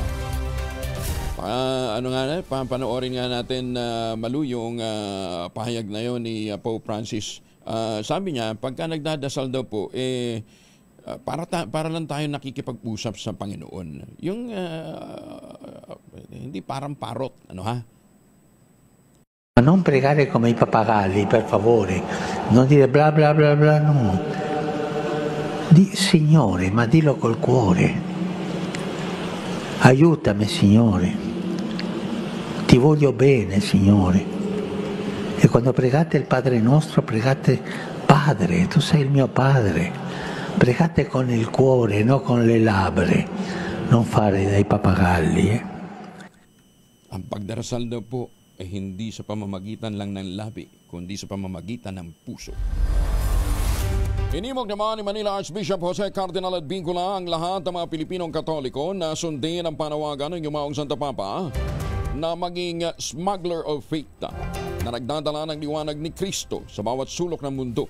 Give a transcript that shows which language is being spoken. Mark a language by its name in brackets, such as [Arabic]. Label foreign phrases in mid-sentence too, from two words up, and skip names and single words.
[Filipino] Panoorin nga natin maluyong pahayag na yun ni Pope Francis. Sabi niya, pagka nagdadasal daw po, para lang tayo nakikipag-usap sa Panginoon. Yung hindi parang parot, ano ha? [Italian] Non pregare come i pappagalli, per favore. Non dire bla bla bla bla, no. Di Signore, ma dillo col cuore. Aiutami, Signore. Ti voglio bene, Signore. quando pregate il Padre nostro, pregate Padre, tu sei il mio Padre. Pregate con il cuore, non con le labbra. Non fare dai papagalli. [Filipino] Ang pagdarasal daw po ay hindi sa pamamagitan lang ng labi, kundi sa pamamagitan ng puso. Inimog naman ni Manila Archbishop Jose Cardinal Advincula ang lahat ng mga Pilipinong Katoliko na sundin ang panawagan ng Yumaong Santo Papa na maging [English] smuggler of faith [Filipino] na nagdadala ng liwanag ni Kristo sa bawat sulok ng mundo.